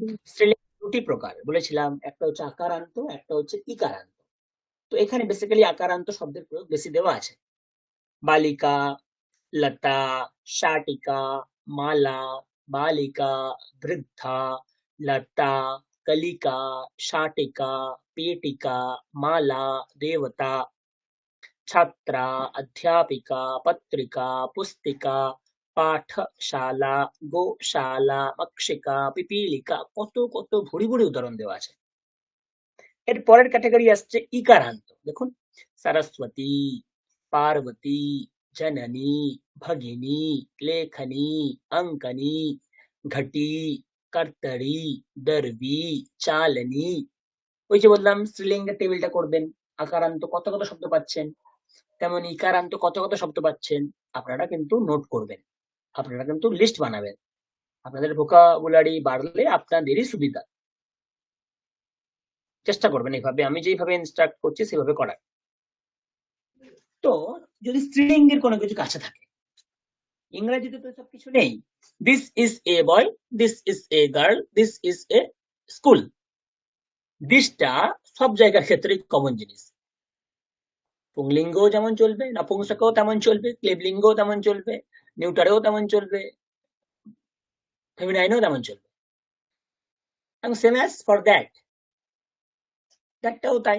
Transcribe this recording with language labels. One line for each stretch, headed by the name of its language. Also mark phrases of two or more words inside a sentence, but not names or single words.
Bangla: স্ত্রীলিঙ্গ দুটি প্রকার বলেছিলাম, একটা হচ্ছে আকারান্ত, একটা হচ্ছে ইকারান্ত। তো এখানে বেসিক্যালি আকারান্ত শব্দের প্রয়োগ বেশি দেওয়া আছে। বালিকা, লতা, শাটিকা, মালা, বালিকা, বৃদ্ধা, লতা,
Sanskrit: कलिका, शाटिका, पेटिका, माला, देवता, छात्रा, अध्यापिका, पत्रिका, पुस्तिका,
Bangla: পাঠশালা, গোশালা, মক্ষিকা, পিপীলিকা, কত কত ভুরি ভুরি উদাহরণ দেওয়া আছে। এর পরের ক্যাটাগরি আসছে ইকারান্ত। দেখুন সরস্বতী, পার্বতী,
Sanskrit: जननी, भगिनी, लेखनी, अंकनी, घटी, कर्तरी, दर्वी, चालनी।
Bangla: ওই যে বললাম স্ত্রীলিঙ্গের টেবিলটা করবেন। আকারান্ত কত কত শব্দ পাচ্ছেন, তেমন ইকারান্ত কত কত শব্দ পাচ্ছেন আপনারা কিন্তু নোট করবেন, আপনারা কিন্তু লিস্ট বানাবেন। আপনাদের ভোকাবুলারি বাড়লে আপনাদেরই সুবিধা। চেষ্টা করবেন এইভাবে আমি যেইভাবে ইনস্ট্রাক্ট করছি সেভাবে করার। তো যদি স্ত্রীলিঙ্গের কোনো কিছু কাছে থাকে, ইংরেজিতে তো সব কিছু নেই।
English: This is a boy, this is a girl, this is a school.
Bangla: দিসটা সব জায়গার ক্ষেত্রেই কমন জিনিস। পুংলিঙ্গও যেমন চলবে, নপুংসকও তেমন চলবে, ক্লিবলিঙ্গও তেমন চলবে, নিউটারেও তেমন চলবে, ফেমিনাইনও তেমন চলবে। এবং
English: same as for that,
Bangla: দ্যাটটাও তাই।